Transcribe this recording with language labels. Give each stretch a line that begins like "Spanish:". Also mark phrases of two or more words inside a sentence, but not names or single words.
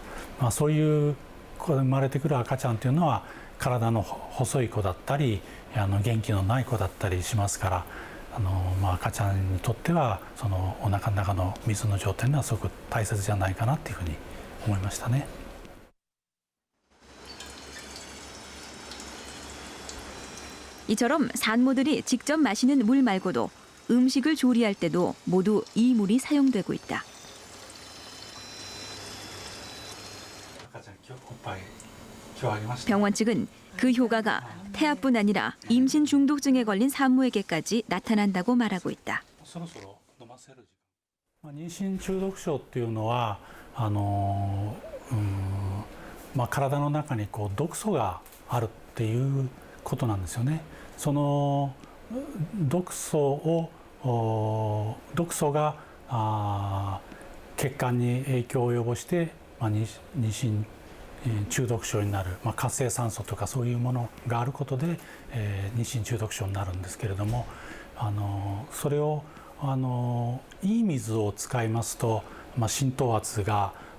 Japanese: そういう生まれてくる赤ちゃんというのは体の細い子だったり元気のない子だったりしますから、赤ちゃんにとってはそのお腹の中の水の状態はすごく大切じゃないかなっていうふうに思いましたね。
Korean: 이처럼 산모들이 직접 마시는 물 말고도 음식을 조리할 때도 모두 이 물이 사용되고 있다. 병원 측은 그 효과가 태아뿐 아니라 임신 중독증에 걸린 산모에게까지 나타난다고 말하고 있다.
Japanese: 妊娠中毒症っていうのは体の中に毒素があるっっていうことなんですよね。その毒素が血管に影響を及ぼして、妊娠中毒症になる、活性酸素とかそういうものがあることで、妊娠中毒症になるんですけれども、それをいい水を使いますと、浸透圧が